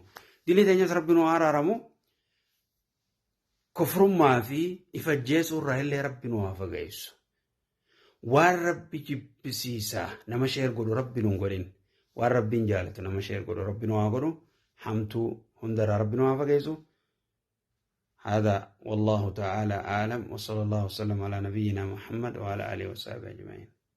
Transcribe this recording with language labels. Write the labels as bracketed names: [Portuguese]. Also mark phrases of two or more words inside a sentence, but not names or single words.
[Oromo] Dilii teenyas rabbi nu araaramu. Kufrummaa fi ifajjeesuu irraa illee rabbi nu haa fagaysu. Waan rabbi jibbisiisaa nama sheer godhu rabbi nu hin godhin. Waan rabbiin jaalatu nama sheer godhu rabbi nu haa godhu. Hamtuu hundarraa rabbi nu haa fagaysu. [Arabic] هذا والله تعالى أعلم وصلى الله وسلم على نبينا محمد وعلى آله وصحبه أجمعين.